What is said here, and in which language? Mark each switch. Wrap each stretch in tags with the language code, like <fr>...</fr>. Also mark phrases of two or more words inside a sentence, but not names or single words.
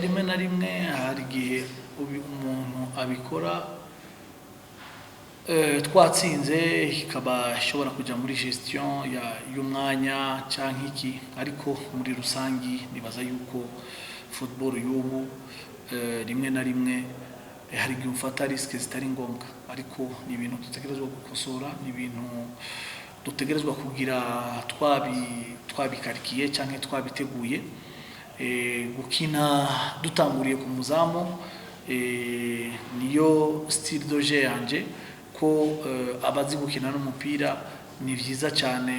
<rn>Rimwe na rimwe hari igihe umuntu abikora twatsinze ikaba ishobora kujya muri gestion y'umwanya cyangwa iki, ariko muri rusangi nibaza yuko football y'ubu rimwe na rimwe hari igihe ufata risk zitari ngombwa, ariko ni ibintu dutegerezwa gukosora, ni ibintu dutegerezwa kugira twabikarikiye cyangwa twabiteguye. Gukina dutanguriye ku muzamu niyo</rn> <fr>style de jeu</fr> <rn>yanje, ko abazi gukina n'umupira ni vyiza cyane.</rn>